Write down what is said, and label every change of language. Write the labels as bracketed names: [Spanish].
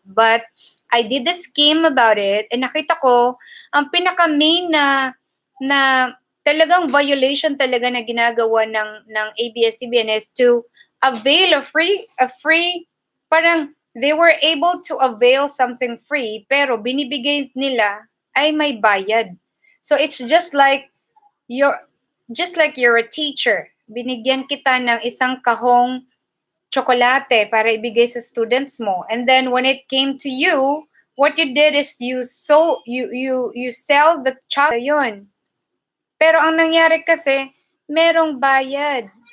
[English] But I did the scheme about it, and [Filipino] nakita ko ang pinaka-main na talagang violation talaga na ginagawa ng ABS-CBN [English] is to avail a free, parang they were able to avail something free, [Filipino] pero binibigay nila ay may bayad. [English] So it's just like you're a teacher. [Filipino] Binigyan kita ng isang kahong tsokolate para ibigay sa students mo. [English] And then when it came to you, what you did is you sell the chocolate yun. [Filipino] Pero ang nangyari kasi, merong bayad.